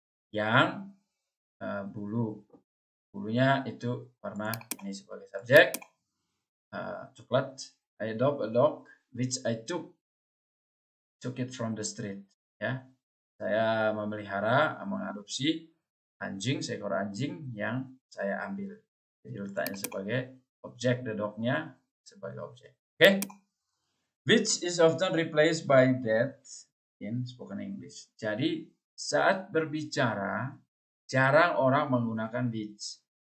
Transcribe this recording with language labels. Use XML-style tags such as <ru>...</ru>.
<id>Yang bulunya itu warna ini sebagai subjek. Coklat.</id> <en>I adopt a dog which I took it from the street.</en> <id>Ya, saya mengadopsi anjing, seekor anjing yang saya ambil. Jadi letaknya sebagai objek, the dog-nya sebagai objek. Oke.</id> <en>Which is often replaced by that in spoken English.</en> <id>Jadi saat berbicara jarang orang menggunakan which.</id>